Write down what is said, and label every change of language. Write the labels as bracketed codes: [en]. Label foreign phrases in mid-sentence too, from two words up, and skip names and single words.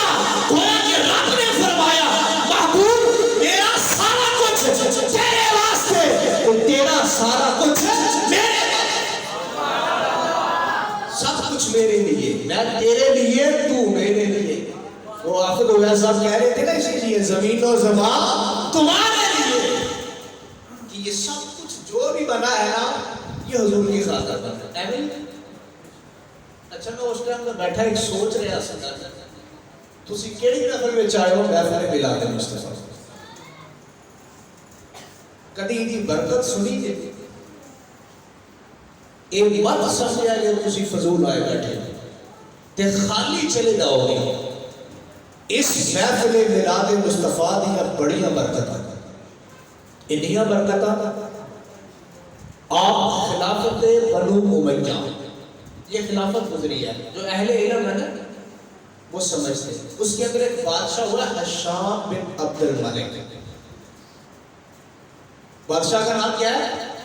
[ur] گویا کہ رب نے فرمایا محبوب میرا سارا کچھ تیرے واسطے، تو تیرا سارا کچھ میرے، سب کچھ میرے لیے، میں تیرے لیے تو میرے لیے. وہ آخد ہویا صاحب کہہ رہے تھے نا اسی لیے زمین و زمان تمہارے لیے، کہ یہ سب کچھ جو بھی بنا ہے نا یہ حضور کی خاطر بنا ہے. اچھا میں اس ٹائم میں بیٹھا ایک سوچ رہا [pa] سا تسی کیڑی محفل وچ آئے ہو محفل میلاد مصطفیٰ کدی دی برکت سنی جے اے مت سمجھا کہ تسی فضول آئے بیٹھے تے خالی چلے جاؤ گے. اس محفل میلاد مصطفیٰ دی بڑیاں برکتاں انہیاں برکتاں [ur] آپ خلافت بنو امیہ یہ خلافت گزری ہے جو اہل علم ہے نا وہ سمجھتے ہیں. اس کے اندر ایک بادشاہ ہوا ہشام بن عبد الملک. بادشاہ کا نام کیا ہے؟